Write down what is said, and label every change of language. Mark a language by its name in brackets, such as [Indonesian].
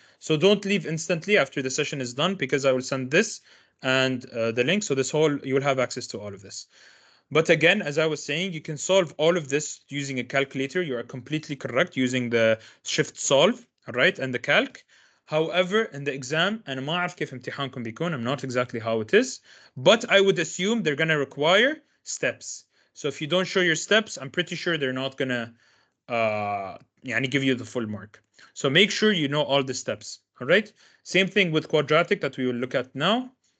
[English] So don't leave instantly after the session is done, because I will send this and the link. So you will have access to all of this. But again, as I was saying, you can solve all of this using a calculator. You are completely correct using the shift solve, all right, and the calc. However, in the exam, [Arabic] أنا ما أعرف كيف امتحانكم بيكون. [English] I'm not exactly how it is, but I would assume they're going to require steps. So if you don't show your steps, I'm pretty sure they're not going to [Arabic] يعني [English] give you the full mark. So make sure you know all the steps, all right? Same thing with quadratic that we will look at now.